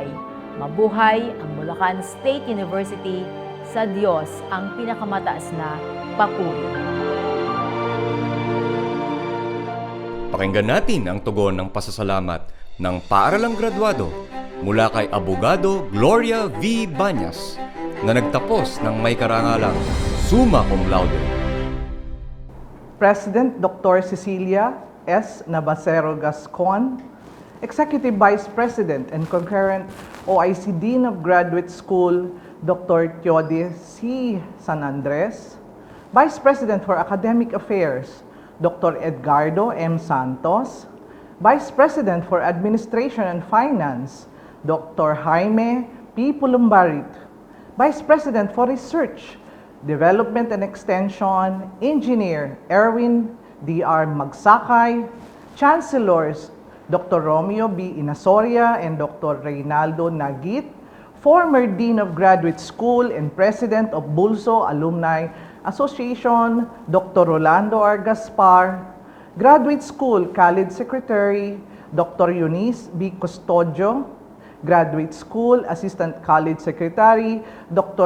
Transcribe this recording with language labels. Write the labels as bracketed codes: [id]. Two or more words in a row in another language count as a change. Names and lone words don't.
[tl] Mabuhay ang Bulacan State University, sa Diyos ang pinakamataas na papuri. Pakinggan natin ang tugon ng pasasalamat ng paaralang graduado mula kay Abogado Gloria V. Banyas na nagtapos ng may karangalang [la] summa cum laude. [en] President Dr. Cecilia S. Navasero Gascon, Executive Vice President and concurrent OIC Dean of Graduate School, Dr. Teodis C. San Andres, Vice President for Academic Affairs, Dr. Edgardo M. Santos, Vice President for Administration and Finance, Dr. Jaime P. Pulumbarit, Vice President for Research, Development and Extension, Engineer Erwin D.R. Magsakay, Chancellors Dr. Romeo B. Inasoria and Dr. Reynaldo Nagit, former Dean of Graduate School and President of BulSO Alumni Association, Dr. Rolando R. Gaspar, Graduate School College Secretary, Dr. Eunice B. Custodio, Graduate School Assistant College Secretary, Dr.